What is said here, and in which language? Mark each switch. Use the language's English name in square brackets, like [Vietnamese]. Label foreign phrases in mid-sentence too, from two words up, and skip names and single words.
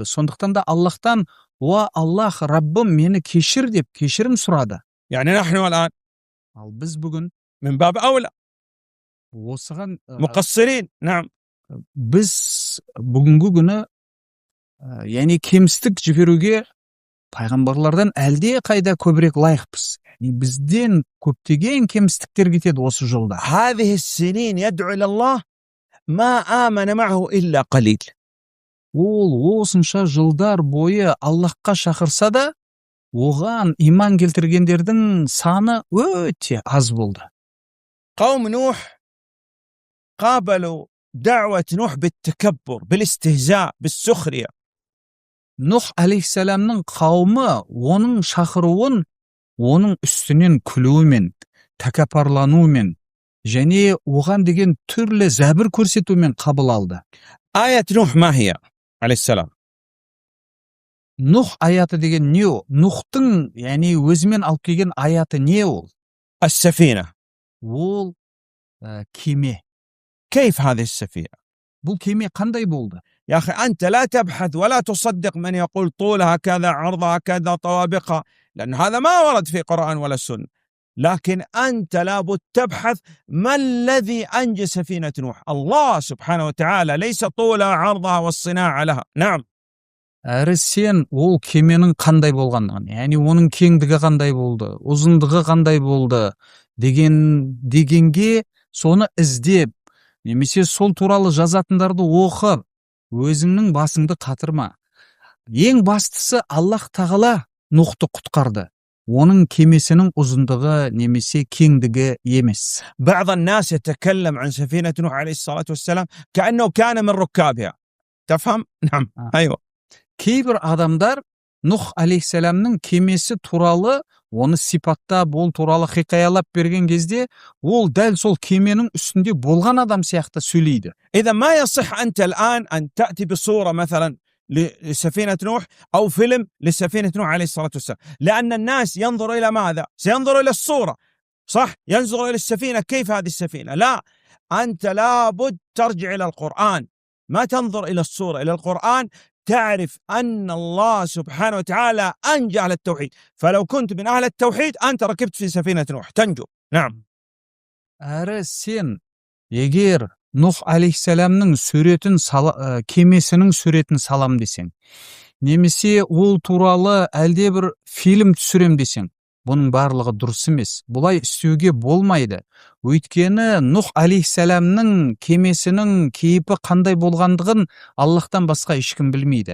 [Kazakh] Сондықтан да Аллахтан «Уа Аллах, Раббым, мені кешір» деп кешірім сұрады. [Arabic] يعني نحن الآن [Kazakh] Ал біз бүгін [Arabic] من باب أولى [Kazakh] осыған [Arabic] مقصرين. نعم. [Kazakh] біз бүгінгі күні яғни кемістік жіберуге пайғамбарлардан әлде қайда көбірек лайықпыз. Яғни бізден көптеген кемістіктер кетеді осы жолда. [Arabic] هذه السنين يدعو إلى الله ما آمن معه إلا قليل. [Kazakh] Ол осынша жылдар бойы Аллахқа шақырса да, оған иман келтіргендердің саны өте аз болды. [Arabic] قوم نوح قابلوا دعوة نوح بالتكبر، بالاستهزاء، بالسخرية. [Kazakh] Нух алейхиссаламның қауымы оның шақыруын оның үстінен күлуімен, тәкаппарлануымен және оған деген түрлі зәбір көрсетумен қабыл алды. [Arabic] آية نوح ما هي عليه السلام؟ [Kazakh] Нух аяты деген не ол? Нухтың, яғни өзімен алып келген аяты не ол? [Arabic] السفينة. [Kazakh] Ол кеме. [Arabic] كيف هذه السفينة؟ [Kazakh] Бұл кеме қандай болды? [Arabic] يا أخي أنت لا تبحث ولا تصدق من يقول طولها كذا، عرضها كذا، طوابقها، لأن هذا ما ورد في قرآن ولا سنة. لكن أنت لابد تبحث ما الذي أنجى سفينة نوح. الله سبحانه وتعالى ليس طولها عرضها والصناعة لها. نعم. [Kazakh] Әрі сен ол кеменің қандай болғандығын, яғни оның кеңдігі қандай болды, ұзындығы қандай болды дегенге соны іздеп, немесе сол туралы жазатындарды оқып, өзіңнің басыңды қатырма. Ең бастысы Аллах тағала Нухты құтқарды. Оның кемесінің ұзындығы немесе кеңдігі емес. [Arabic] بعض الناس يتكلم عن سفينة نوح عليه الصلاة والسلام كأنه كان من ركابها. تفهم؟ نعم. أيوة. [Kazakh] Кейбір адамдар Нух алейхиссаламның кемесі туралы оны сипаттап, ол туралы хикаялап берген кезде, ол дәл сол кеменің үстінде болған адам сияқты сөйлейді. [Arabic] إذا ما يصح أنت الآن أن تأتي بصورة مثلا لسفينة نوح أو فيلم لسفينة نوح عليه الصلاة والسلام، لأن الناس ينظر إلى ماذا؟ سينظر إلى الصورة، صح؟ ينظر إلى السفينة، كيف هذه السفينة؟ لا، أنت لابد ترجع إلى القرآن، ما تنظر إلى الصورة، إلى القرآن، تعرف أن الله سبحانه وتعالى أنجى أهل التوحيد، فلو كنت من أهل التوحيد أنت ركبت في سفينة نوح تنجو. نعم. [Kazakh] Әрі сен егер Нух алейхиссаламның кемесінің суретін салам десең, немесе ол туралы әлде бір фильм түсірем десең, бұның барлығы дұрыс емес. Бұлай істеуге болмайды. Өйткені Нух алейхиссаламның кемесінің кейпі қандай болғандығын Аллахтан басқа ешкім білмейді.